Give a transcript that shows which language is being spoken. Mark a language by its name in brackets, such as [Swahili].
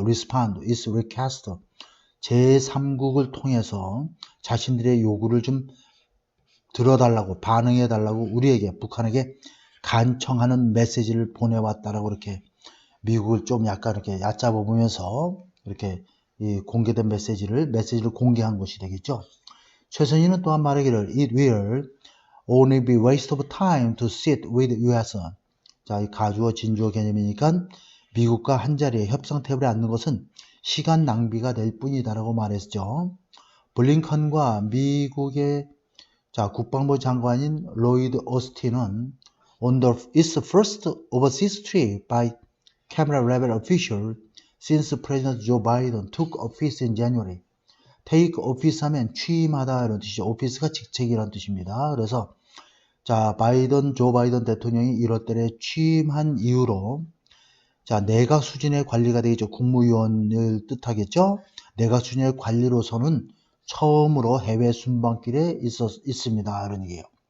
[Korean] respond, is request, 제3국을 통해서 자신들의 요구를 좀 들어달라고 반응해달라고 우리에게 북한에게 간청하는 메시지를 보내왔다라고 이렇게 미국을 좀 약간 이렇게 얕잡아 보면서 이렇게 이 공개된 메시지를 공개한 것이 되겠죠. 최선희는 또한 말하기를 [English] it will only be waste of time to sit with US. [Korean] 자, 이 가주어 진주어 개념이니까 미국과 한자리에 협상 테이블에 앉는 것은 시간 낭비가 될 뿐이다라고 말했죠. 블링컨과 미국의 자, 국방부 장관인 로이드 오스틴은 [English] on its first overseas trip by camera level official since President Joe Biden took office in January. take office [Korean] 하면 취임하다 이런 뜻이죠. 오피스가 직책이라는 뜻입니다. 그래서 자, 조 바이든 대통령이 1월달에 취임한 이후로 자, 내각 수준의 관리가 되겠죠. 국무위원을 뜻하겠죠. 내각 수준의 관리로서는 처음으로 해외 순방길에 있습니다. 이런 얘기예요.